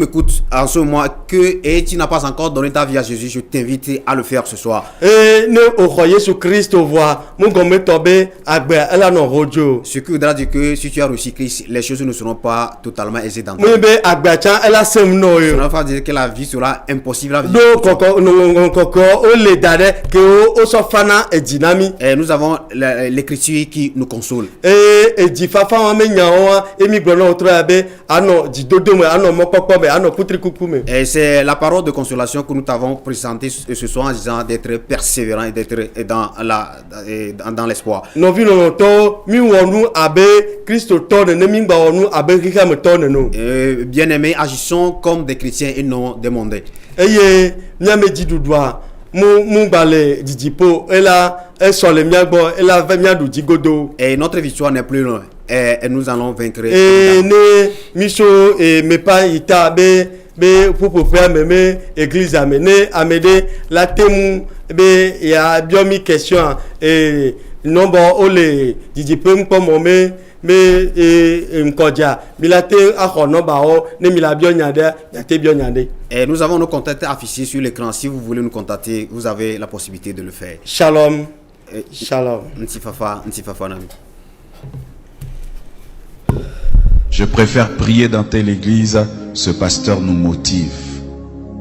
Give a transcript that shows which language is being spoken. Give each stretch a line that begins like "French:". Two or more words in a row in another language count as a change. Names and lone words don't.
French: m'écoute en ce moment et tu n'as pas encore donné ta vie à Jésus, je t'invite à le faire ce soir.
Ewe: ee ne o xɔ yesu kristo voa mu gɔmetɔ be agbea ela nɔ hodzo.
French: Ce qui voudra dire que si tu as reçu Christ, les choses ne seront pas totalement aisées dans ta
Ewe: mu
French: vie.
Ewe: be agbea tsã ela sem nɔ
French: Ça
Ewe: ye.
French: ne va pas dire que la vie sera impossible à vivre.
Ewe: do kɔkɔ kɔkɔ o le da ɖe ke o sɔ fana edzi na mi.
French: Et nous avons l'écriture qui nous console.
Ewe: eye edzi fafa wa me nyawo wa emi gblɔ na wo trɔ ya be anɔ dzidodo me anɔ mɔkpɔkpɔ me anɔ kutrikuku me.
French: Et c'est la parole de consolation que nous t'avons présentée ce soir en disant d'être persévérant et d'être dans l'espoir.
Ewe: nɔvi nɔnɔtɔwo mi wɔ nu abe kristo tɔ nene mi gba wɔ nu abe xixame tɔ nene o.
French: Bien-aimés, agissons comme des chrétiens et non des mondains.
Ewe: eye miame dziɖuɖua mu gba le dzidziƒo ela esɔ le mia gbɔ ela ve mia ɖu dzi godo.
French: Et notre victoire n'est plus loin. Et nous allons vaincre.
Ewe: eye ne miso mepa yi ta be ƒuƒoƒea me église me ne ame ɖe la te mu be ya biɔ mi question nɔbɔ wo le dzidziƒe ŋkpɔmɔ me ŋkɔdza mi la te axɔ nɔbawo ne mi la biɔ nya ɖe yate biɔ nya ɖe.
French: Et nous avons nos contacts affichés sur l'écran. Si vous voulez nous contacter, vous avez la possibilité de le faire.
Hebrew: Shalom. Shalom.
Ewe: Ntifafa Nami.
French: Je préfère prier dans telle église, ce pasteur nous motive.